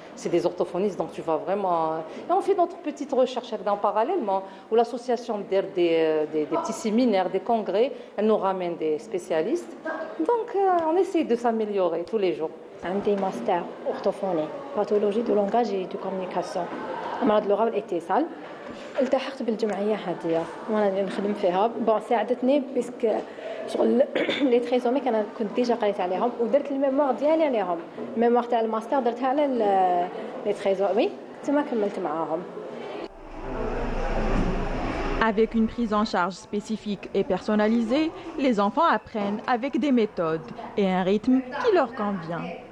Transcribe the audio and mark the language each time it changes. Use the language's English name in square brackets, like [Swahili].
[French] C'est des orthophonistes, donc tu vas vraiment... Et on fait notre petite recherche parallèlement, où l'association des petits séminaires, des congrès, elle nous ramène des spécialistes. Donc on essaie de s'améliorer tous les jours. [Arabic] عندي ماستر [French] orthophonie, pathologie de langage et de communication. [Arabic] مرض اللغة والاتصال. التحقت بالجمعية هذه وانا نخدم فيها. ساعدتني باسك شغل لي تريزوميك انا كنت ديجا قريت عليهم ودرت الميموار ديالي عليهم. الميموار تاع الماستر درتها على لي تريزومي ثم كملت معاهم. [French] Avec une prise en charge spécifique et personnalisée, les enfants apprennent avec des méthodes et un rythme qui leur convient.